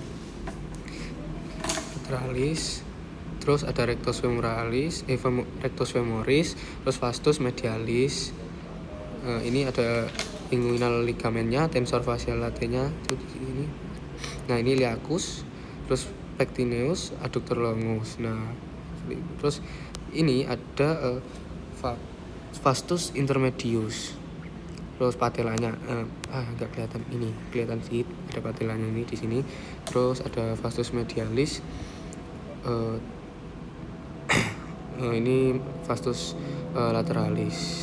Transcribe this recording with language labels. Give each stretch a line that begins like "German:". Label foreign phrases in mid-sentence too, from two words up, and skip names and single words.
Indonesian: Terus ada
Latin: rectus femoris,
Indonesian: terus
Latin: vastus medialis.
Indonesian: Ini ada inguinal ligamennya,
Latin: tensor fasciae latenya
Indonesian: itu di sini. Nah, ini iliacus, terus pectineus,
Latin: adductor longus.
Indonesian: Nah, terus ini ada
Latin: vastus intermedius,
Indonesian: terus patelanya nggak kelihatan, ini kelihatan sih, ada patelanya ini di sini. Terus ada
Latin: vastus medialis,
Indonesian: ini
Latin: vastus lateralis.